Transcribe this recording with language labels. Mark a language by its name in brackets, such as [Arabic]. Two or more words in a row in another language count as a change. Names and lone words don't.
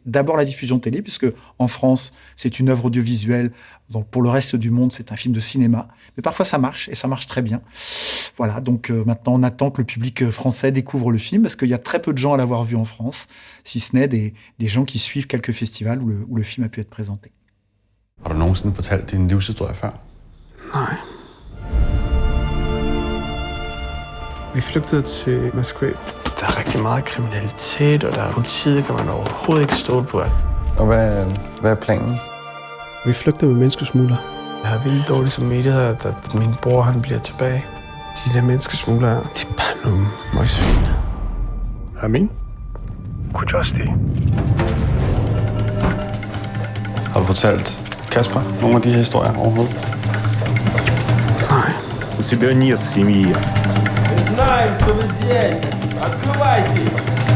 [French] D'abord la diffusion télé, puisque en France, c'est une œuvre audiovisuelle. Donc pour le reste du monde, c'est un film de cinéma. Mais parfois ça marche, et ça marche très bien. Voilà, donc maintenant on attend que le public français découvre le film, parce qu'il y a très peu de gens à l'avoir vu en France, si ce n'est des gens qui suivent quelques festivals où le film a pu être présenté. [Danish] Har du nogensinde fortalt din livshistorie før? Nej. Vi flygtede til Moskva. Der er rigtig meget kriminalitet, og der er politiet, kan man overhovedet ikke stole på. Og hvad er planen? Vi flygter med menneskesmugler. Jeg har vildt dårligt samvittighed, at min bror han bliver tilbage. De der menneskesmuglere, de er bare nogle møgsvin. Amin? Kujosti. Har du fortalt Kasper nogle af de her historier overhovedet? Nej. [Russian] У тебя нет семьи. Знаем, что вы здесь. Открывайте.